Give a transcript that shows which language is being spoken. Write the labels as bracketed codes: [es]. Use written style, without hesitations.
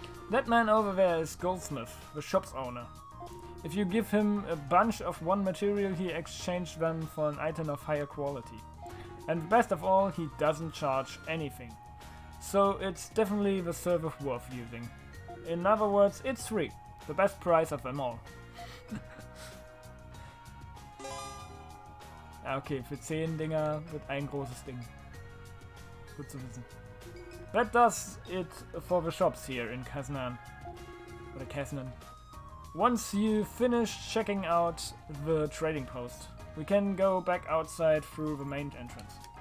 [en] That man over there is Goldsmith, the shop's owner. If you give him a bunch of one material, he exchanges them for an item of higher quality. And best of all, he doesn't charge anything. So it's definitely the service worth using. In other words, it's free. The best price of them all. [de] Ja, okay, für 10 Dinger wird ein großes Ding. Gut zu wissen. [en] That does it for the shops here in Kaznan. Oder Kaznan. Once you finish checking out the trading post, we can go back outside through the main entrance.